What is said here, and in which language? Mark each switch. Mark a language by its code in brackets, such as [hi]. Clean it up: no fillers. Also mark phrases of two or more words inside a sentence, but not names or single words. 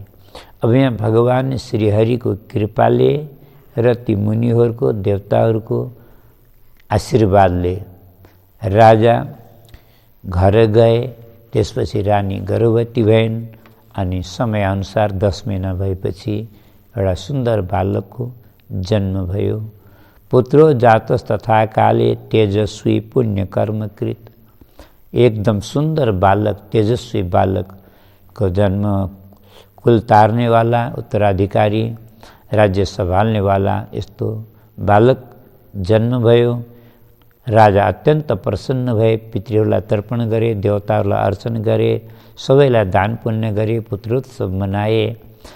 [ne] अब यहाँ भगवान श्रीहरिको कृपाले र ती मुनिहरूको, देवताहरूको आशीर्वादले राजा घर गए। त्यसपछि रानी गर्भवती भइन् अनि समयअनुसार 10 महिना भएपछि एउटा सुन्दर बालकको जन्म भयो। [sa] पुत्रो जातस तथा काले तेजस्वी पुण्यकर्मकृत। [ne] एकदम सुन्दर बालक, तेजस्वी बालकको जन्म, कुल तार्नेवाला, उत्तराधिकारी, राज्य सम्हाल्नेवाला यस्तो बालक जन्म भयो। राजा अत्यन्त प्रसन्न भए, पितृहरूलाई तर्पण गरे, देवताहरूलाई अर्चन गरे, सबैलाई दान पुण्य गरे, पुत्रोत्सव मनाए।